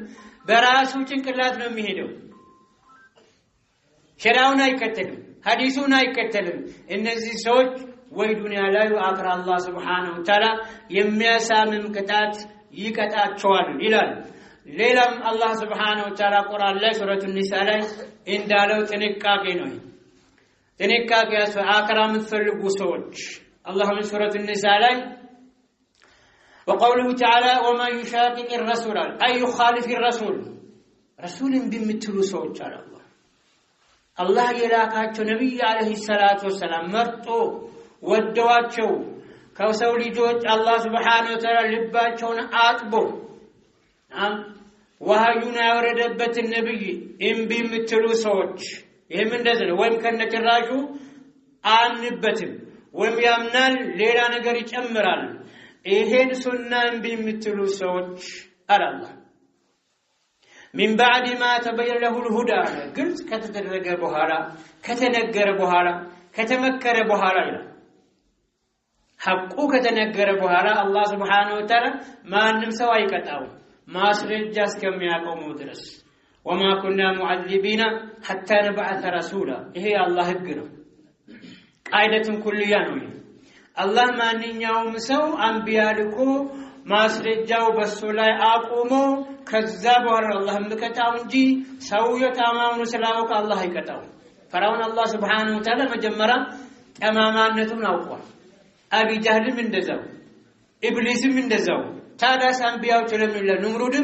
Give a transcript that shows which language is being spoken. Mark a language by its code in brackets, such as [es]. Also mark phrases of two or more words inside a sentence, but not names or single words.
[am] በራሱ ጭንቅላት ነው የሚሄደው። ሸሪዓውን አይከተልም ሐዲሱን አይከተልም። እነዚህ ሰዎች ወይ ዱንያ ላይ አኽራ አላህ [ar] سبحانه و [am] Ta'ala የሚያሳምም ቅጣት ይቀጣቸዋል ይላል። ሌላም አላህ [ar] سبحانه وتعالى [am] ቁርአን ላይ ሱረቱ ኒሳ ላይ እንዳለው ጥንቃቄ ነው። ጥንቃቄ አኽራ የምትፈልጉ ሰዎች አላህ ሱረቱ ኒሳ ላይ [ar] وقوله تعالى وما يشاقق الرسول أي يخالف الرسول رسول بمثلو [am] ሰዎች አለ አላህ የላካቸው ነብይ [ar] عليه الصلاة والسلام [am] መርጦ ወደዋቸው ከሰው ልጆች አላህ [ar] سبحانه وتعالى [am] ልባቸውን አጥቦ ወሃዩን ያወረደበት ነብይ እምቢ የምትሉ ሰዎች ይሄም እንደዚህ ነው። ወይም ከነጭራሹ አምንበትም ወይም ያምናል ሌላ ነገር ይጨምራል። ይሄን ሱና እምቢ የምትሉ ሰዎች አላህ [ar] من بعد ما تبين له الهدى [am] ግልጽ ከተደረገ በኋላ ከተነገረ በኋላ ከተመከረ በኋላ ይላል። ሐቁ ከተነገረ በኋላ አላህ [ar] سبحانه و [am] Ta'ala ማንም ሰው አይቀጣው ማስረጃ እስከሚያቆሙ ድረስ [ar] وما كنا معذبين حتى نبعث رسولا [am] ይሄ አላህ ህግ ነው። ቃይደቱን ኩልያ ነው። አላህ ማንኛውም ሰው አንቢያ ልኮ ማስረጃው በሱ ላይ አቆሞ ከዛ በኋላ አላህ ምከታው እንጂ ሰው የታማውን ስላወቀ አላህ አይቀጣው። ፈራውን አላህ [ar] سبحانه وتعالى [am] መጀመሪያ ጠማማነቱን አውቋል። አቢ ጃህልም እንደዛው ኢብሊስም እንደዛው ታዳስ አንቢያዎች ለምን ነምሩድም